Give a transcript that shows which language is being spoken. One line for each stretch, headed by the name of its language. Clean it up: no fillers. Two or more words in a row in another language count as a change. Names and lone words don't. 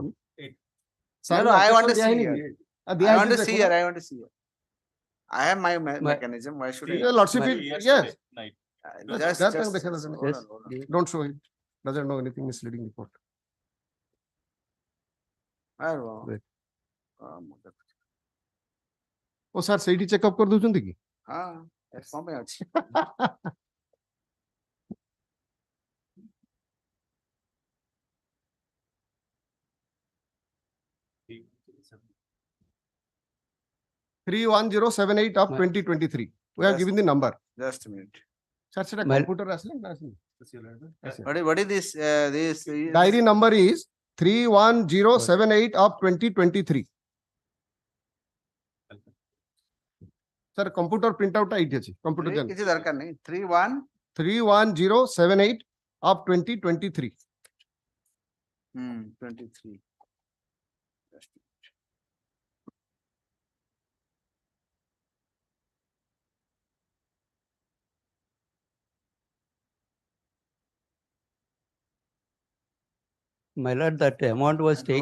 English: No, I want to see here. here. I want to see here. I want to see here. I have my mechanism. Why should I? Your lordship, yes. Just, That just, time just, hold hold on. on. Don't show it. Doesn't know anything misleading the court. Right.
Odia: ଓ ସାର୍ ସେଇଠି ଚେକଅପ୍ କରିଦଉଛନ୍ତି କି? ହଁ, କଣ ପାଇଁ ଅଛି?
English: Three 31078 of 2023. We have Yes. given the number. Just a minute.
Odia: Sir, ସେଟା
English: My-
Odia: computer ଆସିଲେ ନା ଆସିନି?
English: What is this? This Diary number is 31078 of 2023. Sir, computer printout
Odia: ଏଇଠି ଅଛି.
English: Computer ଜାଣି.
Odia: କିଛି ଦରକାର ନାହିଁ. 31
English: 31078 of 2023. 23. Just a minute. My lord, that amount was taken.